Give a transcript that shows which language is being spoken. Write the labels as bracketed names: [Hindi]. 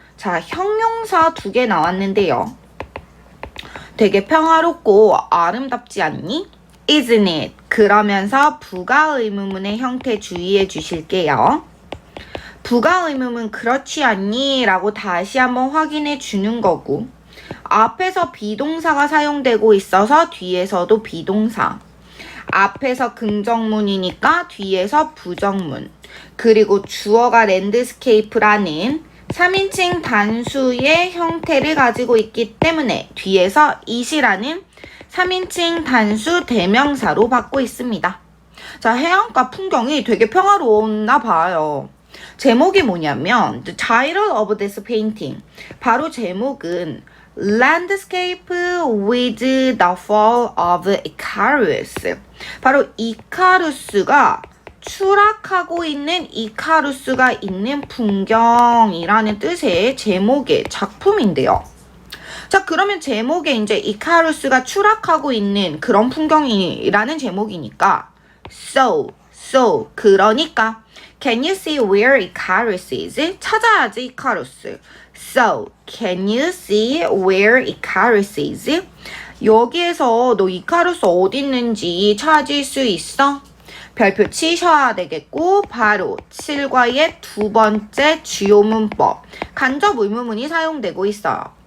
[Korean] 자, 형용사 2개 나왔는데요. 되게 평화롭고 아름답지 않니? [English] Isn't it? [Korean] 그러면서 부가의문문의 형태 주의해 주실게요. 부가의문문 그렇지 않니? 라고 다시 한번 확인해 주는 거고 앞에서 비동사가 사용되고 있어서 뒤에서도 비동사 앞에서 긍정문이니까 뒤에서 부정문 그리고 주어가 랜드스케이프라는 3인칭 단수의 형태를 가지고 있기 때문에 뒤에서 it이라는 3인칭 단수 대명사로 받고 있습니다. 자, 해안가 풍경이 되게 평화로웠나 봐요. 제목이 뭐냐면 [English] The title of this painting. [Korean] 바로 제목은 [English] Landscape with the Fall of Icarus. [Korean] 바로 이카루스가 추락하고 있는 이카루스가 있는 풍경이라는 뜻의 제목의 작품인데요. 자, 그러면 제목에 이제 이카루스가 추락하고 있는 그런 풍경이라는 제목이니까 so 그러니까 [English] can you see where Icarus is? [Korean] 찾아야지 이카루스. [English] So can you see where Icarus is? [Korean] 여기에서 너 이카루스 어디 있는지 찾을 수 있어? 별표 치셔야 되겠고 바로 7과의 두 번째 주요 문법 간접 의문문이 사용되고 있어요.